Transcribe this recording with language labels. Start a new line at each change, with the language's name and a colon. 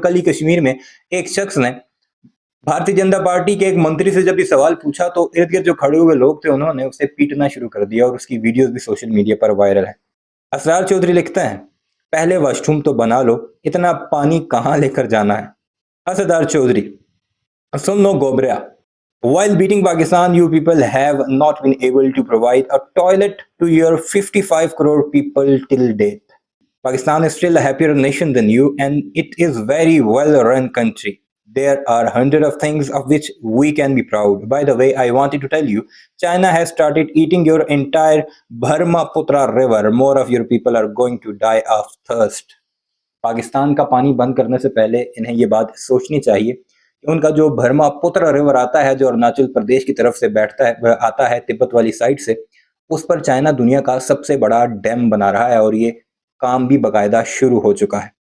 Hindi: और कल ही कश्मीर में एक शख्स ने भारतीय जनता पार्टी के एक मंत्री से जब ये सवाल पूछा तो इर्द गिर्द जो खड़े हुए लोग थे उन्होंने उसे पीटना शुरू कर दिया, और उसकी वीडियोस भी सोशल मीडिया पर वायरल है। असरार चौधरी लिखते हैं, पहले वॉशरूम तो बना लो, इतना पानी कहाँ लेकर जाना है।
English: असदार चौधरी,
Hindi: सुन लो गोबरिया,
English: while beating Pakistan, you people have not been able to provide a toilet to your 55 crore people till date. Pakistan is still a happier nation than you, and it is very well run country. There are hundreds of things of which we can be proud. By the way, I wanted to tell you, China has started eating your entire Brahmaputra river. More of your people are going to die of thirst.
Hindi: Pakistan का पानी बंद करने से पहले इन्हें ये बात सोचनी चाहिए कि उनका जो ब्रह्मपुत्र रिवर आता है जो अरुणाचल प्रदेश की तरफ से बैठता है, आता है तिब्बत वाली साइड से, उस पर चाइना दुनिया का सबसे बड़ा डैम बना रहा है, और ये काम भी बकायदा शुरू हो चुका है।